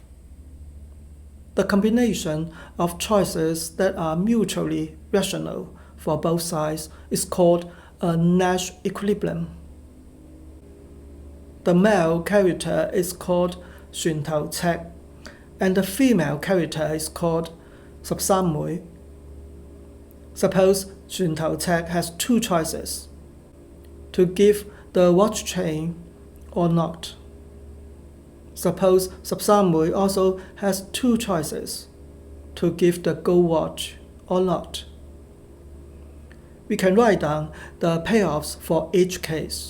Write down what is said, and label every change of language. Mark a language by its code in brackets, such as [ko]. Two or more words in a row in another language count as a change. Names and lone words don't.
[en] The combination of choices that are mutually rational for both sides is called a Nash equilibrium. The male character is called 船頭尺 and the female character is called 13 枚. Suppose 船頭尺 has two choices: to give the watch chain or not. Suppose 13枚 also has two choices: to give the gold watch or not. We can write down the payoffs for each case.